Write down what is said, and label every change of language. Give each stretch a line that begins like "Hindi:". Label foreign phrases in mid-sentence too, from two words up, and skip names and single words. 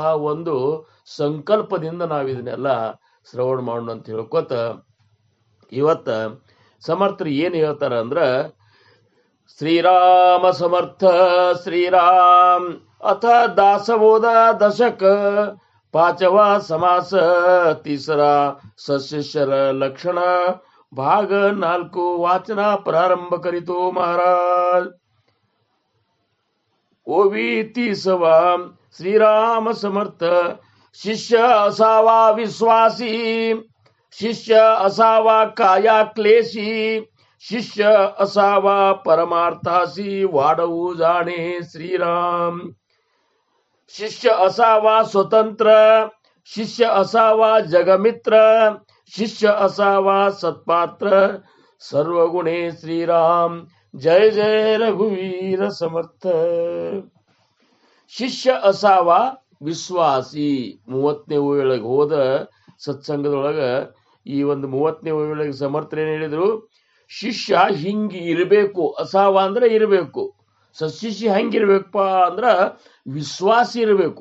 Kannada: ಒಂದು ಸಂಕಲ್ಪದಿಂದ ನಾವು ಇದನ್ನೆಲ್ಲ ಶ್ರವಣ ಮಾಡೋಣ ಅಂತ ಹೇಳ್ಕೊತ ಇವತ್ತ ಸಮರ್ಥರು ಏನು ಹೇಳ್ತಾರ ಅಂದ್ರ ಶ್ರೀರಾಮ ಸಮರ್ಥ ಶ್ರೀರಾಮ್ ಅಥ ದಾಸಬೋಧ ದಶಕ
Marathi: 5वा समास 3रा सशिष्यर लक्षण भाग 4 वाचना प्रारंभ करीतो महाराज. ओवी 30वा श्रीराम समर्थ शिष्य असावा विश्वासी, शिष्य असावा काया क्लेशी, शिष्य असावा परमार्थासी वाढवू जाणे श्रीराम. शिष्य असावा स्वतंत्र, शिष्य असावा जगमित्र, शिष्य असावा सत्पात्र, सर्वगुणे श्रीराम. जय जय रघुवीर समर्थ. शिष्य असावा विश्वासी
Kannada: 30ನೇ ಓವಿಯೊಳಗೆ ಹೋದ ಸತ್ಸಂಗದೊಳಗ ಈ ಒಂದು 30ನೇ ಓವಿಯೊಳಗೆ ಸಮರ್ಥರು ಏನ್ ಹೇಳಿದ್ರು, ಶಿಷ್ಯ ಹಿಂಗಿ ಇರಬೇಕು. ಅಸಾವ ಅಂದ್ರೆ ಇರಬೇಕು. ಸಶಿಷ್ಯ ಹೆಂಗಿರ್ಬೇಕಪ್ಪ ಅಂದ್ರ ವಿಶ್ವಾಸಿ ಇರಬೇಕು.